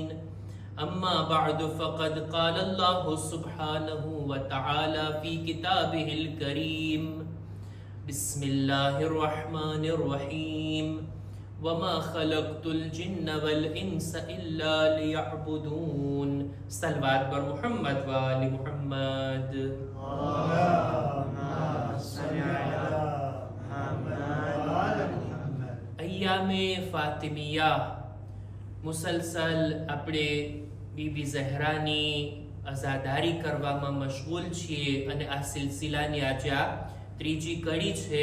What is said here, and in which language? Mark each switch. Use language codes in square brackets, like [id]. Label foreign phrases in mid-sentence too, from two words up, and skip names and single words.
[ar] أما بعد فقد قال الله سبحانه وتعالى في كتابه الكريم: بسم الله الرحمن الرحيم. وما خلقت الجن والإنس إلا ليعبدون. [fa] صلوات بر محمد وآل محمد. [gu] અય્યામે ફાતિમિયા મુસલસલ આપણે બીબી ઝહરાની અઝાદારી કરવામાં મશગુલ છીએ અને આ સિલસિલાની આજે આ ત્રીજી કડી છે.